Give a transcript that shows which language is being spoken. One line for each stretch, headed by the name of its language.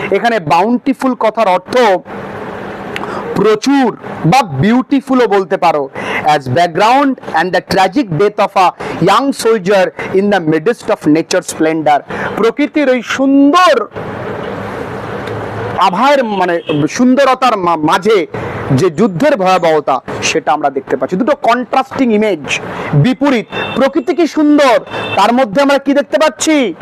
Bangla: এখানে bountiful কথার অর্থ প্রচুর বা বিউটিফুলও বলতে পারো।
English: As background and the tragic death of a young soldier in the midst of nature's splendor.
Bangla: প্রকৃতির ওই সুন্দর আভার মানে সুন্দরতার মাঝে যে যুদ্ধের ভয়াবহতা, সেটা আমরা দেখতে পাচ্ছি। দুটো কন্ট্রাস্টিং ইমেজ, বিপরীত। প্রকৃতি কি সুন্দর, তার মধ্যে আমরা কি দেখতে পাচ্ছি?